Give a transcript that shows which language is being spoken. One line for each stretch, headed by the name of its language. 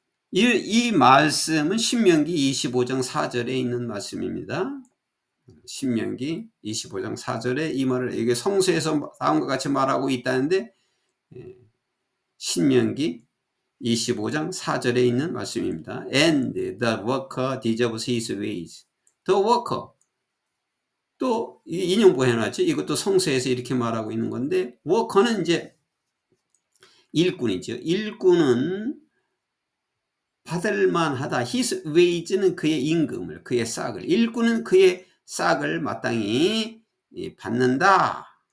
Korean: 이 말씀은 신명기 25장 4절에 있는 말씀입니다. 신명기 25장 4절에 이 말을, 이게 성서에서 다음과 같이 말하고 있다는데, 신명기 25장 4절에 있는 말씀입니다.
English: And the worker deserves his wage. The worker.
Korean: 또 인용부 해놨죠. 이것도 성서에서 이렇게 말하고 있는 건데, 워커는 이제 일꾼이죠. 일꾼은 받을만 하다.
English: His wage
Korean: 는 그의 임금을, 그의 싹을. 일꾼은 그의 싹을 마땅히 받는다.